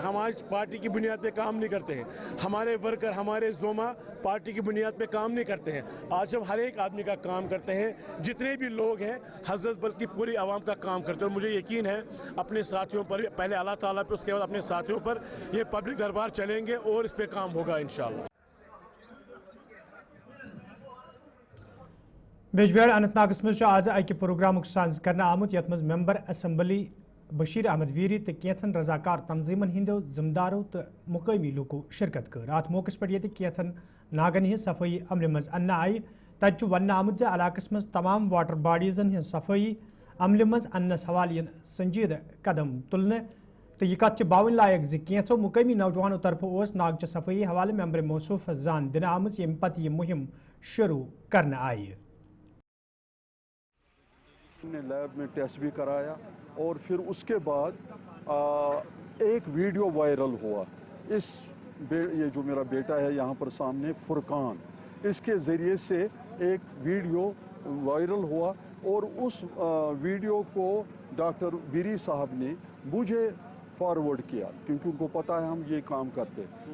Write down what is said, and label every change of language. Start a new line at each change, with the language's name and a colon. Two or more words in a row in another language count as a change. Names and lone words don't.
Hindi: हम आज पार्टी की बुनियाद पे काम नहीं करते हैं, हमारे वर्कर, हमारे जोमा पार्टी की बुनियाद पे काम नहीं करते हैं। आज हम हर एक आदमी का काम करते हैं, जितने भी लोग हैं हज़रत बल की पूरी आवाम का काम करते हैं। और मुझे यकीन है अपने साथियों पर, पहले अल्लाह ताला पे, उसके बाद अपने साथियों पर ये पब्लिक दरबार चलेंगे और इस पर काम होगा इंशाअल्लाह।
Kashmiri: बेजबेड़ अनंतनागस मज आज अकि प्रोग्राम साज करना आमुत यथ मज
English: member assembly
Kashmiri: बशीर अहमद वीरी तो कैंसन रजाकार तंजीमन हिंदो जिम्मेदारों तो मुकामी लूको शिरकत कर। अत मौके पर ये कैंसन नागन हज सफाई अमल मज अन्न आई, तब वन आमुत इलाकस मज तमाम वाटर बॉडीजन हज सफाई अमल मज अन्नस हवाले संजीद कदम तुलने। तो यह कत बावन लायक कैंसो मुकामी नौजवानों तरफ नागच सफाई हवाले मेंबर मौसूफ जान दिन आम ये पत यह मुहिम शुरू करने आई।
Hindi: हमने लैब में टेस्ट भी कराया, और फिर उसके बाद एक वीडियो वायरल हुआ। ये जो मेरा बेटा है यहाँ पर सामने, फुरकान, इसके ज़रिए से एक
English: video viral
Hindi: हुआ, और उस वीडियो को डॉक्टर वीरी साहब ने मुझे फॉरवर्ड किया, क्योंकि उनको पता है हम ये काम करते हैं।